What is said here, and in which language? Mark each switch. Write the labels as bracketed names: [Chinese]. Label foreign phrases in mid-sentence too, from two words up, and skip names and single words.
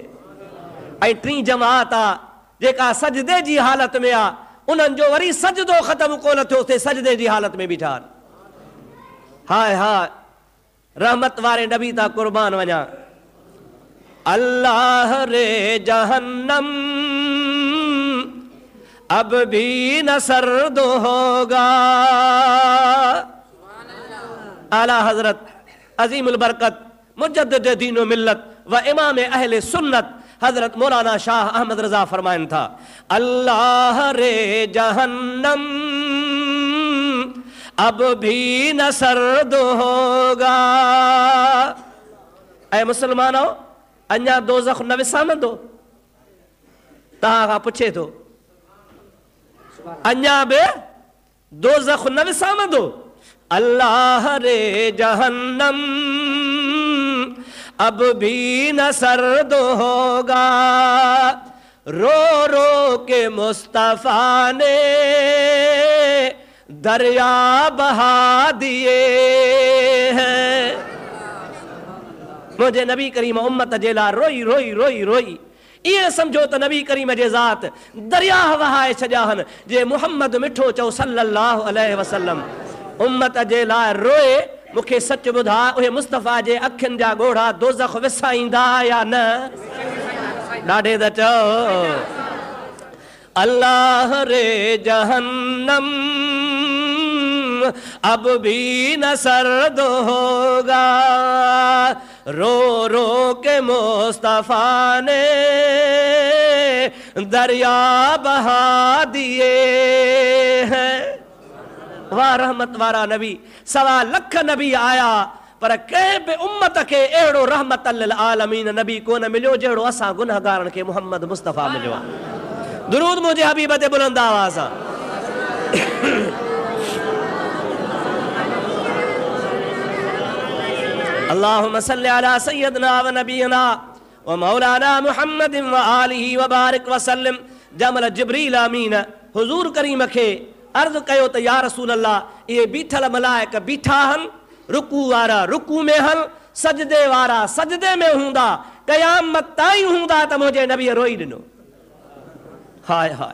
[Sindhi] ऐं टीं जमात आहे जेका सजदे जी हालत में आहे, उन्हनि जो वरी सजदो ख़तमु कोन थियो थिए, सजदे जी हालत में बीठा आहिनि। हाय हाय रहमत वारे नबी ता कुर्बान वञा। [Urdu] اللہ رے جہنم اب بھی نہ سرد ہوگا. [Sindhi] आला हजरत अजीमुल बरकत मुजद्दिद दीन व मिल्लत व इमाम अहले सुन्नत हजरत मौलाना शाह अहमद रजा फरमाइन था, [Urdu] اللہ رے جہنم اب بھی نہ سرد ہوگا. [Sindhi] ऐ मुसलमानो, अञा दोज़ख न विसामंदो? तव्हां खां पुछे थो, अञा बि दोज़ख न विसामंदो? [Urdu] اللہ رے جہنم اب بھی نہ سرد ہوگا. رو رو کے مصطفیٰ نے دریا بہا دیے ہیں. [Sindhi] मुझे नबी करीम उम्मत जे लाइ रोई रोई रोई रोई। ये समझो त नबी करीम जे ज़ात दरिया वहाए छॾिया आहिनि। जे मुहम्मद मिठो चओ [Arabic] صلى الله عليه وسلم [Sindhi] उम्मत जे लाइ रोए। मूंखे सच ॿुधा, उहे मुस्तफ़ा जे अखियुनि जा ॻोढ़ा दोज़ख विसाईंदा या न? ॾाढे त चओ [Urdu] اللہ رے جہنم اب بھی نہ سرد ہوگا, رو رو کے مصطفیٰ نے دریا بہا دیے ہیں. [Sindhi] वाह रहमत वारा नबी, 1.25 लख नबी आया पर कंहिं बि उम्मत खे अहिड़ो [Arabic] رحمة للعالمين [Sindhi] नबी कोन मिलियो जहिड़ो असां गुनहगारनि खे मुहम्मद मुस्तफ़ा मिलियो आहे। दुरूद मुंहिंजे हबीब ते बुलंद आवाज़ सां। [Arabic] اللهم صل على سيدنا ونبينا ومولانا محمد وآله وبارك وسلم. [Sindhi] जमल जिब्रील अमीन हुजूर करीम खे अर्ज़ कयो त [Arabic] يا رسول الله, [Sindhi] इहे बीठल मलाइक बीठा आहिनि, रुकू वारा रुकू में हल, सजदे वारा सजदे में हूंदा, क़यामत ताईं हूंदा त मुंहिंजे नबीअ रोई ॾिनो। हाय हाय।